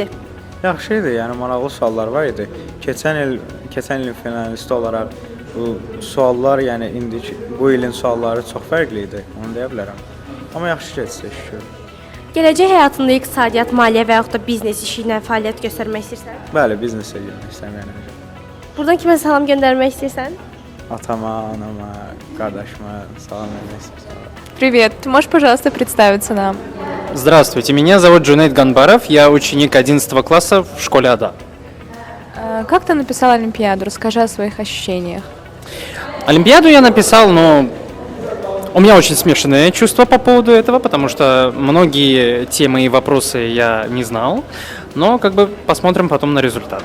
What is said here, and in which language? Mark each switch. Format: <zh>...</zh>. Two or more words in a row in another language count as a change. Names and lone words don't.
<az>Yaxşı idi, yəni maraqlı suallar var idi. Keçən ilin finalisti olaraq bu suallar, yəni bu ilin sualları çox fərqli idi, onu deyə bilərəm. Amma yaxşı keçdi, şükür. Gələcək həyatında iqtisadiyyat, maliyyə və yaxud da biznes işi ilə fəaliyyət göstərmək istəyirsən? Bəli, biznesə girmək istəyirəm. Buradan kimə salam göndərmək istəyirsən? Atama, anama, qardaşıma salam vermək istəyirəm.</az> <ru>Привет, ты можешь, пожалуйста, представиться нам? Здравствуйте, меня зовут Джунейд Ганбаров, я ученик 11 класса в школе АДА. Как ты написал олимпиаду? Расскажи о своих ощущениях. Олимпиаду я написал, но у меня очень смешанные чувства по поводу этого, потому что многие темы и вопросы я не знал, но как бы посмотрим потом на результат.</ru>